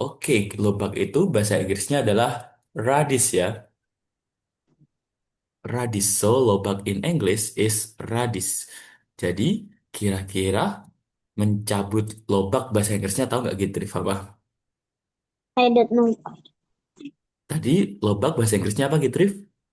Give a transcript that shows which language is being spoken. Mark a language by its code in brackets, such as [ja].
[id] Oke, lobak itu bahasa Inggrisnya adalah radish ya. [en] Radish. So lobak in English is radish. [id] Jadi kira-kira mencabut lobak bahasa Inggrisnya tahu nggak gitu? Apa? [en] I don't know. [id] Tadi lobak bahasa Inggrisnya apa gitu?